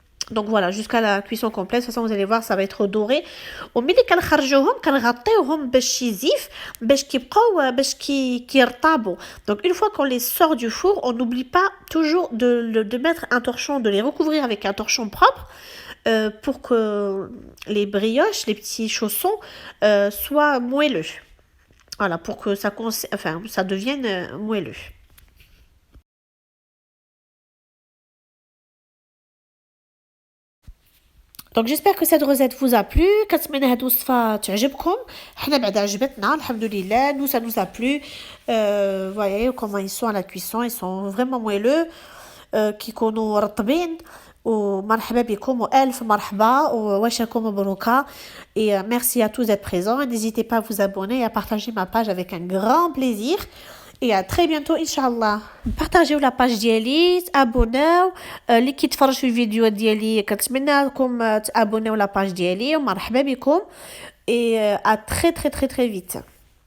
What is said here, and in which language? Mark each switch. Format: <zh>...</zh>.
<fr>Donc voilà, jusqu'à la cuisson complète. De toute façon, vous allez voir, ça va être doré.</fr> <ar>وملي كنخرجوهم كنغطيوهم باش يزيف باش كيبقاو باش كيرطابوا.</ar> <fr>Donc une fois qu'on les sort du four, on n'oublie pas toujours de mettre un torchon, de les recouvrir avec un torchon propre pour que les brioches, les petits chaussons soient moelleux. Voilà, pour que ça devienne moelleux. Donc j'espère que cette recette vous a plu.</fr> <ar>كنتمنى هاد الوصفة تعجبكم. حنا بعدا عجبتنا الحمد لله.</ar> <fr>Nous ça nous a plu. Voyez comment ils sont à la cuisson, ils sont vraiment moelleux.</fr> <ar>كيكونوا رطبين. ومرحبا بكم والف مرحبا وواشاكم مبروكه.</ar> <fr>Et merci à tous d'être présents. N'hésitez pas à vous abonner et à partager ma page avec un grand plaisir. Et à très bientôt Inch'Allah. Partagez la page ديالي, abonnez.</fr> <ar>اللي كيتفرج في الفيديو ديالي كنتمنى لكم تابونيو la page ديالي ومرحبا بكم.</ar> <fr>Et à très très très très vite.</fr>